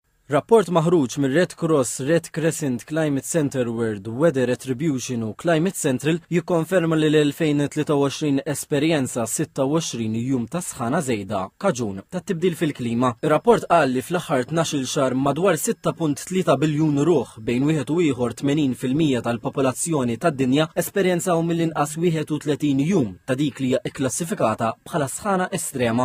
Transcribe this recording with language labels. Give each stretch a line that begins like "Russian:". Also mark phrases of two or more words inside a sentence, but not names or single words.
Maltese: Rapport maħruġ mir Red Cross, Red Crescent, Climate Center World, Weather Attribution u Climate Central jikkonferma li l-2023 esperjenza 26 jum ta' sħana żejda kaġun ta' tibdil fil-klima. Ir-rapport qal li fl-aħħar 12 xahar madwar 6.3 biljun ruħ bejn wieħed u ieħor 80% tal-popolazzjoni tad-dinja esperjenzaw mill-inqas 31 jum ta' dik li hija kklassifikata bħala sħana estrema.